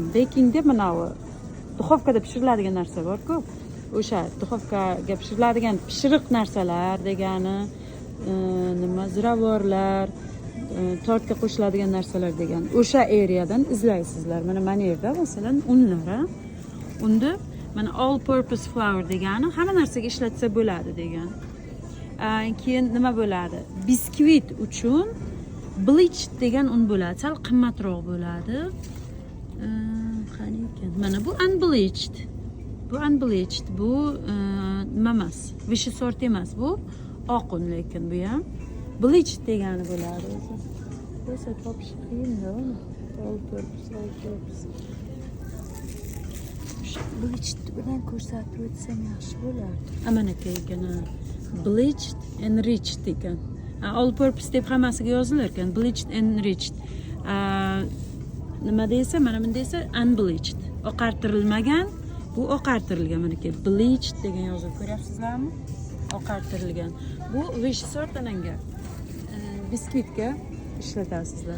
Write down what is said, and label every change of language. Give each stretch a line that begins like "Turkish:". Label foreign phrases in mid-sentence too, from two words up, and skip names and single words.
Uzbek: Baking deb manavi duxovkada pishiriladigan narsa bor-ku. O'sha duxovkaga pishiriladigan pishiriq narsalar degani, nima ziravorlar, tortga qo'shiladigan narsalar degan. O'sha areadan izlaysizlar. Mana yerda masalan unlar, unda mana
English: all purpose flour
Uzbek: degani hamma narsaga ishlatsa bo'ladi degan. Keyin nima bo'ladi? Biskvit uchun bleached degan un bo'ladi. Sal qimmatroq bo'ladi. Qani ekan? Mana bu unbleached. Bu unbleached, bu nima emas,
Russian: высший сорт
Uzbek: emas, bu oq un, lekin bu ham bleached degani bo'ladi o'zi. O'zi topish qiyin-da uni.
English: All purpose.
Uzbek: Bleached bilan ko'rsatib o'tsam yaxshi bo'lardi. Mana ekan,
English: bleached enriched
Uzbek: ekan.
English: All purpose
Uzbek: deb hammasiga yozilar ekan,
English: bleached enriched.
Uzbek: Nima deysa, mana bunda esa unbleached, oqartirilmagan. Bu oqartirilgan, mana ki bleached degan yozib ko'ryapsizlarmi? Oqartirilgan. Bu vishi sortlananga biskvitga ishlatasizlar.